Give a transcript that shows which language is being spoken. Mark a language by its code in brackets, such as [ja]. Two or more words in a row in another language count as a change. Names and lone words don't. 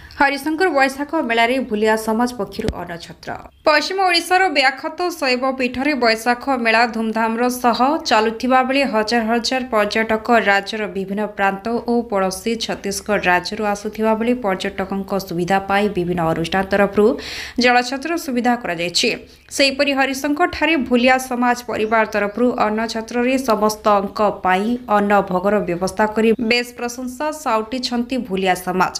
[or] ହରିଶଙ୍କର ବୈଶାଖ ମେଳାରେ ଭୁଲିଆ ସମାଜ ପକ୍ଷରୁ ଅନ୍ନଛତ୍ର ପଶ୍ଚିମ ଓଡ଼ିଶାର ବିଖ୍ୟାତ ଶୈବ ପୀଠରେ ବୈଶାଖ ମେଳା ଧୁମଧାମ ସହ ଚାଲୁଥିବା ବେଳେ ହଜାର ହଜାର ପର୍ଯ୍ୟଟକ ରାଜ୍ୟର ବିଭିନ୍ନ ପ୍ରାନ୍ତ ଓ ପଡ଼ୋଶୀ ଛତିଶଗଡ଼ ରାଜ୍ୟରୁ ଆସୁଥିବା ବେଳେ ପର୍ଯ୍ୟଟକଙ୍କ ସୁବିଧା ପାଇଁ ବିଭିନ୍ନ ଅନୁଷ୍ଠାନ ତରଫରୁ ଜଳଛତ୍ର ସୁବିଧା କରାଯାଉଛି। ସେହିପରି ହରିଶଙ୍କର ଠାରେ ଭୁଲିଆ ସମାଜ ପରିବାର ତରଫରୁ ଅନ୍ନଛତ୍ରରେ ସମସ୍ତଙ୍କ ପାଇଁ ଅନ୍ନ ଭୋଗର ବ୍ୟବସ୍ଥା କରି ବେଶ ପ୍ରଶଂସା ସାଉଁଟୁଛନ୍ତି ଭୁଲିଆ ସମାଜ।